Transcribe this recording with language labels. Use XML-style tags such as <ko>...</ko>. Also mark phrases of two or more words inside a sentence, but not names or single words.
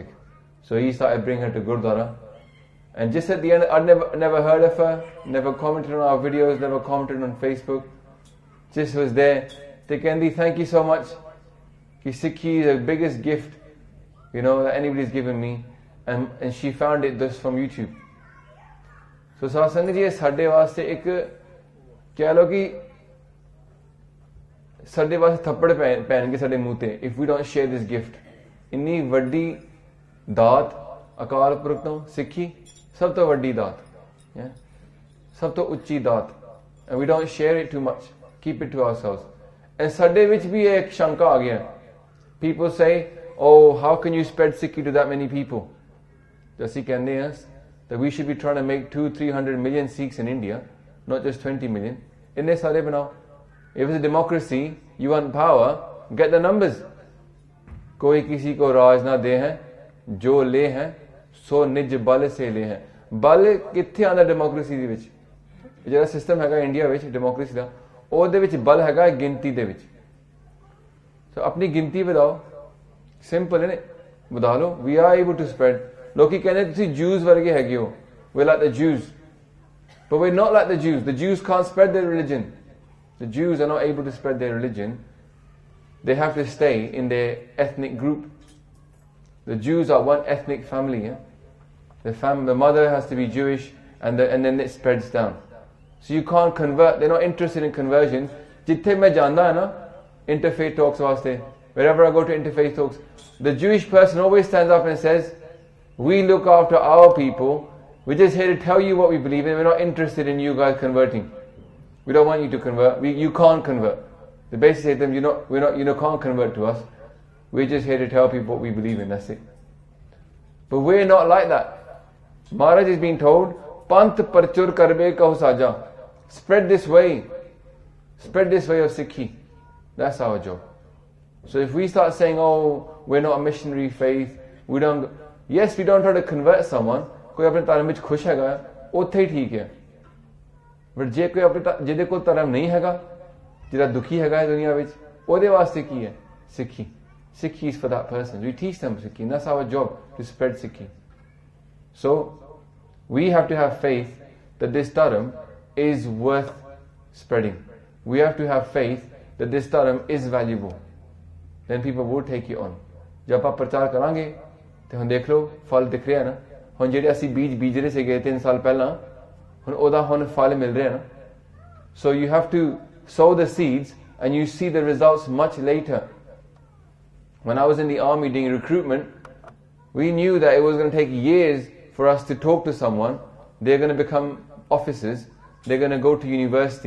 <en>So he started bringing her to Gurdwara. And just at the end, I'd never heard of her, never commented on our videos, never commented on Facebook. Just was there. They Kendi, thank you so much. Ki Sikhi is the biggest gift that anybody's given me, and she found it just from YouTube.</en> <pa>So satsang ji ਸਾਡੇ ਵਾਸਤੇ ਇੱਕ ਕਹਿ ਲਓ ਕਿ ਸਾਡੇ ਵਾਸਤੇ ਥੱਪੜ ਪੈਣਗੇ ਸਾਡੇ ਮੂੰਹ ਤੇ</pa> <en>if we don't share this gift.</en> <pa>ਇੰਨੀ ਵੱਡੀ ਦਾਤ ਅਕਾਲ ਪੁਰਖ ਤੋਂ ਸਿੱਖੀ, ਸਭ ਤੋਂ ਵੱਡੀ ਦਾਤ, ਸਭ ਤੋਂ ਉੱਚੀ ਦਾਤ,</pa> <en>and we don't share it too much, keep it to ourselves.</en> <pa>And ਸਾਡੇ ਵਿੱਚ ਵੀ ਇਹ ਇੱਕ ਸ਼ੰਕਾ ਆ ਗਿਆ.</pa> <en>People say, oh, how can you spread Sikhi to that many people?</en> <pa>ਅਸੀਂ ਕਹਿੰਦੇ ਹਾਂ</pa> <en>that we should be trying to make 200-300 million Sikhs in India, not just 20 million.</en> <pa>ਇੰਨੇ ਸਾਰੇ ਬਣਾਓ.</pa> <en>If it's a democracy, you want power, get the numbers.</en> <hi>कोई किसी को राज ना दे है, जो ले है सो निज बल से ले है.</hi> <pa>ਬਲ ਕਿੱਥੇ ਆਂਦਾ ਡੈਮੋਕ੍ਰੇਸੀ ਦੇ ਵਿੱਚ? ਜਿਹੜਾ ਸਿਸਟਮ ਹੈਗਾ ਇੰਡੀਆ ਵਿੱਚ ਡੈਮੋਕ੍ਰੇਸੀ ਦਾ, ਉਹਦੇ ਵਿੱਚ ਬਲ ਹੈਗਾ ਗਿਣਤੀ ਦੇ ਵਿੱਚ. ਸੋ ਆਪਣੀ ਗਿਣਤੀ ਵਧਾਓ, ਸਿੰਪਲ ਹੈ, ਵਧਾ ਲਓ.</pa> <en>we are able to spread.</en> <pa>ਲੋਕੀ ਕਹਿੰਦੇ ਤੁਸੀਂ ਜੂਸ ਵਰਗੇ ਹੈਗੇ ਹੋ,</pa> <en>we like the Jews, but we're not like the Jews. The Jews can't spread their religion. The Jews are not able to spread their religion. They have to stay in their ethnic group. The Jews are one ethnic family. The mother has to be Jewish, and then it spreads down. So you can't convert. They're not interested in conversion.</en> <pa>ਜਿੱਥੇ ਮੈਂ ਜਾਂਦਾ ਹੈ ਨਾ</pa> <en>interfaith talks vaste, wherever I go to interfaith talks, the Jewish person always stands up and says, we look after our people. We're just here to tell you what we believe in. We're not interested in you guys converting. We don't want you to convert. You can't convert. They basically say to them, you can't convert to us. We're just here to tell people what we believe in. That's it. But we're not like that. Maharaj is being told,</en> <bra>ਪੰਥ ਪ੍ਰਚੁਰ ਕਰਬੇ ਕਹੁ ਸਾਜਾ.</bra> <en>Spread this way. Spread this way of Sikhi. That's our job. So if we start saying, oh, we're not a missionary faith, we don't try to convert someone.</en> <pa>ਕੋਈ ਆਪਣੇ ਧਰਮ ਵਿੱਚ ਖੁਸ਼ ਹੈਗਾ, ਉੱਥੇ ਹੀ ਠੀਕ ਹੈ. ਬਟ ਜੇ ਕੋਈ ਜਿਹਦੇ ਕੋਲ ਧਰਮ ਨਹੀਂ ਹੈਗਾ, ਜਿਹੜਾ ਦੁਖੀ ਹੈਗਾ ਦੁਨੀਆ ਵਿੱਚ, ਉਹਦੇ ਵਾਸਤੇ ਕੀ ਹੈ? ਸਿੱਖੀ.</pa> <en>Sikhi is for that person. We teach them Sikhi, and that's our job, to spread Sikhi. So we have to have faith that this dharm is worth spreading. We have to have faith that this dharm is valuable. Then people will take you on.</en> <pa>ਜਦ ਆਪਾਂ ਪ੍ਰਚਾਰ ਕਰਾਂਗੇ ਤੇ ਹੁਣ ਦੇਖ ਲਓ ਫਲ ਦਿਖ ਰਿਹਾ ਨਾ. ਹੁਣ ਜਿਹੜੇ ਅਸੀਂ ਬੀਜ ਰਹੇ ਸੀਗੇ 3 ਸਾਲ ਪਹਿਲਾਂ, ਹੁਣ ਉਹਦਾ ਹੁਣ ਫਲ ਮਿਲ ਰਿਹਾ ਨਾ.</pa> <en>So you have to sow the seeds and you see the results much later. When I was in the army doing recruitment, we knew that it was going to take years for us to talk to someone. They're going to become officers. They're going to go to university.</en>